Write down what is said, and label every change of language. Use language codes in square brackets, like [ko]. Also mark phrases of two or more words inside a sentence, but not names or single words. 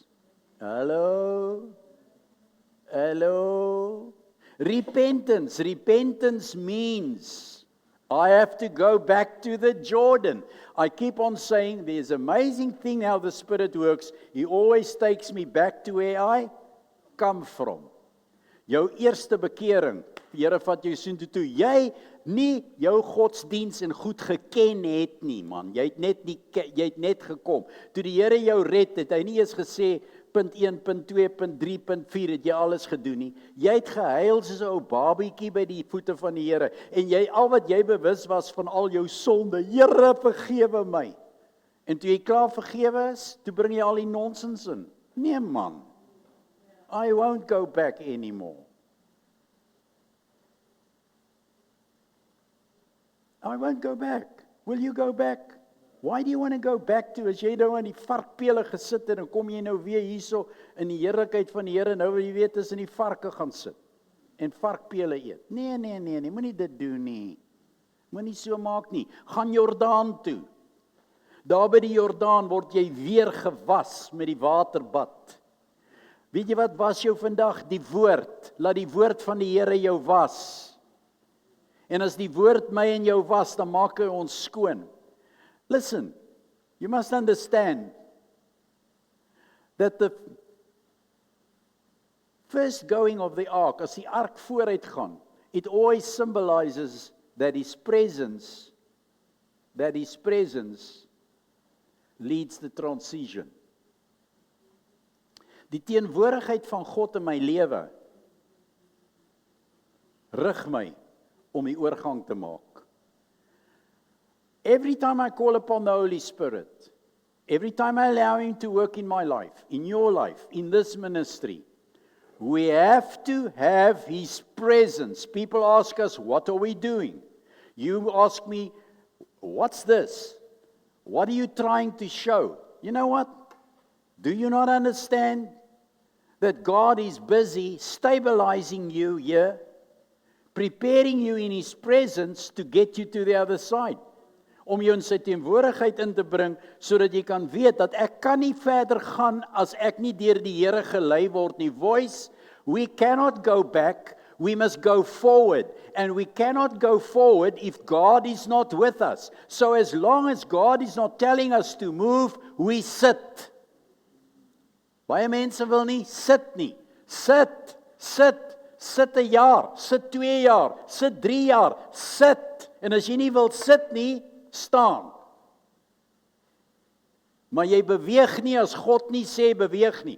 [en] Hello? Hello? Repentance. Repentance means I have to go back to the Jordan. I keep on saying there's an amazing thing how the Spirit works. He always takes me back to where I come from. [af] Jou eerste bekering, die Here vat jou soontoe toe. Jy nie jou godsdiens en goed geken het nie, man. Jy het net gekom. Toe die Here jou red, het hy nie eens gesê punt 1, punt 2, punt 3, punt 4 het jy alles gedoen nie. Jy het gehuil soos 'n ou babietjie by die voete van die Here en al wat jy bewus was van al jou sonde, Here vergewe my. En toe jy klaar vergewe is, toe bring jy al die nonsens in. Nee man. [en] I won't go back anymore. I won't go back. Will you go back? Why do you want to go back to, [af] as jy nou aan die varkpele gesit het, en dan kom jy nou weer hierso in die heerlikheid van die Here, nou wil jy weet is in die varke gaan sit, en varkpele eet. Nee, moenie dit doen nie. Moenie so maak nie. Gaan Jordaan toe. Daar by die Jordaan word jy weer gewas met die waterbad. Weet jy wat was jou vandag? Die woord. Laat die woord van die Here jou was. En as die woord my en jou was, dan maak hy ons skoon. [en] Listen, you must understand that the first going of the ark, [af] as die ark vooruit gaan, [en] it always symbolizes that his presence leads the transition. [af] Die teenwoordigheid van God in my lewe rig my om die oorgang te maak. [en] Every time I call upon the Holy Spirit, every time I allow Him to work in my life, in your life, in this ministry, we have to have His presence. People ask us, what are we doing? You ask me, what's this? What are you trying to show? You know what? Do you not understand that God is busy stabilizing you here, preparing you in His presence to get you to the other side? [af] Om jou in sy teenwoordigheid in te bring, sodat jy kan weet dat ek kan nie verder gaan as ek nie deur die Here gelei word nie. [en] Voice, we cannot go back, we must go forward. And we cannot go forward if God is not with us. So as long as God is not telling us to move, we sit. [af] Baie mense wil nie sit nie. Sit 'n jaar, sit 2 jaar, sit 3 jaar, sit. En as jy nie wil sit nie, staan. Maar jy beweeg nie as God nie sê beweeg nie.